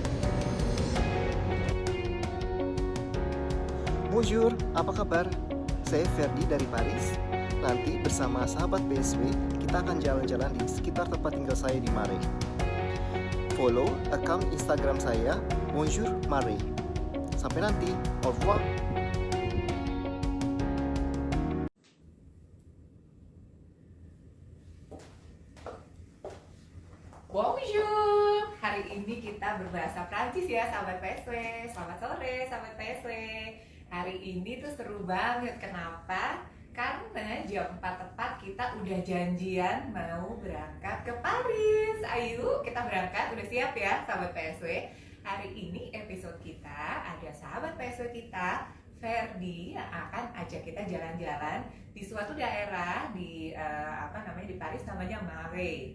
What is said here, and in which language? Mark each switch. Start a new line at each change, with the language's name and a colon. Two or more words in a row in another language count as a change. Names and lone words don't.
Indonesian: Bonjour, apa kabar? Saya Ferdi dari Paris. Nanti bersama sahabat PSW, kita akan jalan-jalan di sekitar tempat tinggal saya di Marais.
English: Follow account
Indonesian: Instagram saya,
French: Bonjour Marais.
Indonesian: Sampai nanti,
French: au revoir. Bonjour!
Indonesian: Hari ini kita berbahasa Prancis ya sahabat PSW. Selamat sore sahabat PSW. Hari ini tuh seru banget. Kenapa? Karena jam 4 tepat kita udah janjian mau berangkat ke Paris. Ayo kita berangkat, udah siap ya sahabat PSW. Hari ini episode kita ada sahabat PSW kita Ferdi yang akan ajak kita jalan-jalan di suatu daerah di di Paris, namanya Marais.